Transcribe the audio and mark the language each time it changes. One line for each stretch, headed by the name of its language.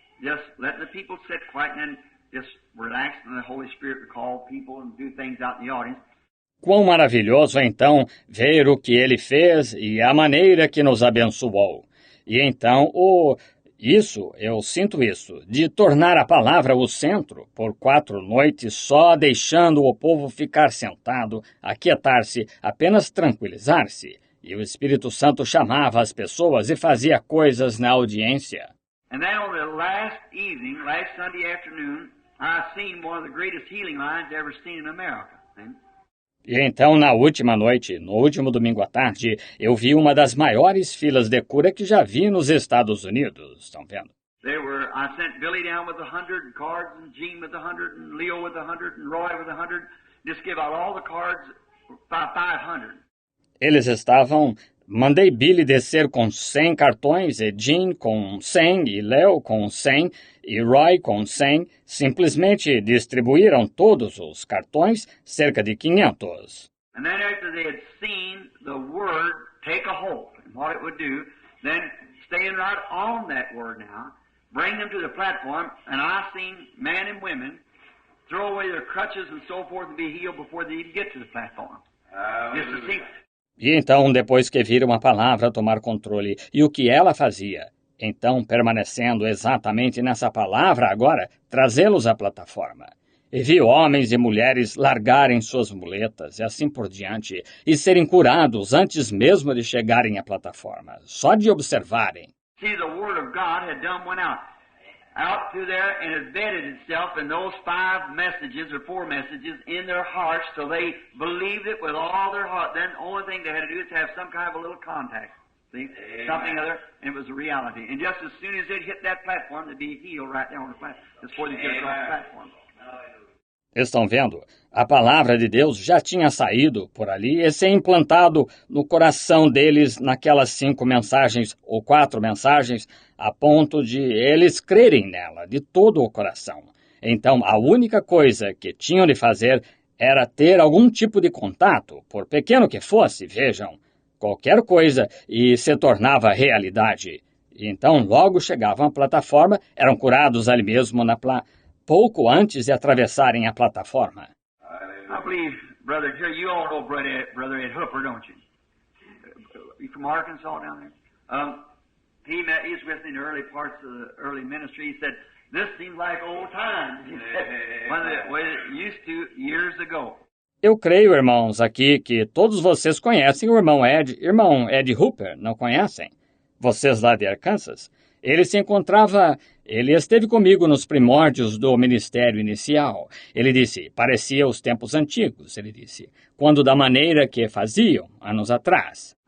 English: Just letting the people sit quiet and then just relax, and the Holy Spirit would call people and do things out in the audience.
Portuguese: Quão maravilhoso, então, ver o que Ele fez e a maneira que nos abençoou. E então, eu sinto isso, de tornar a palavra o centro, por 4 noites só deixando o povo ficar sentado, aquietar-se, apenas tranquilizar-se. E o Espírito Santo chamava as pessoas e fazia coisas na audiência.
English: And then on the last evening, last Sunday afternoon, I seen one of the greatest healing lines ever seen in America.
Portuguese: E então, na última noite, no último domingo à tarde, eu vi uma das maiores filas de cura que já vi nos Estados Unidos. Estão vendo?
English: I sent Billy down with 100 cards, and Gene with 100, and Leo with 100, and Roy with 100. Just give out all the cards by 500.
Portuguese: Eles estavam... Mandei Billy descer com 100 cartões, e Gene com 100, e Leo com 100, e Roy com 100. Simplesmente distribuíram todos os cartões, cerca de 500.
English: And then after they had seen the Word take a hold and what it would do, then staying right on that Word now, bring them to the platform, and I seen men and women throw away their crutches and so forth and be healed before they even get to the platform. Just to see.
Portuguese: E então, depois que viram a palavra tomar controle e o que ela fazia, então, permanecendo exatamente nessa palavra agora, trazê-los à plataforma. E viu homens e mulheres largarem suas muletas e assim por diante, e serem curados antes mesmo de chegarem à plataforma, só de observarem.
English: See, the Word of God had went out through there and embedded itself in those 5 messages or 4 messages in their hearts till they believed it with all their heart. Then the only thing they had to do is have some kind of a little contact. See? Something other, and it was a reality. And just as soon as they'd hit that platform, they'd be healed right there on the platform, before they get across the platform.
Portuguese: Estão vendo? A palavra de Deus já tinha saído por ali e se implantado no coração deles naquelas 5 mensagens ou 4 mensagens, a ponto de eles crerem nela de todo o coração. Então, a única coisa que tinham de fazer era ter algum tipo de contato, por pequeno que fosse, vejam, qualquer coisa, e se tornava realidade. Então, logo chegavam à plataforma, eram curados ali mesmo pouco antes de atravessarem a plataforma.
English: I believe, brother, here you all know brother Ed Hooper, don't you? You from Arkansas down there? He's with me in the early parts of the early ministry. He said, "This seems like old times." He said, when it used to years ago.
Portuguese: Eu creio, irmãos, aqui que todos vocês conhecem o irmão Ed Hooper, não conhecem? Vocês lá de Arkansas? Ele esteve comigo nos primórdios do ministério inicial. Ele disse, parecia os tempos antigos, ele disse, quando da maneira que faziam, anos atrás.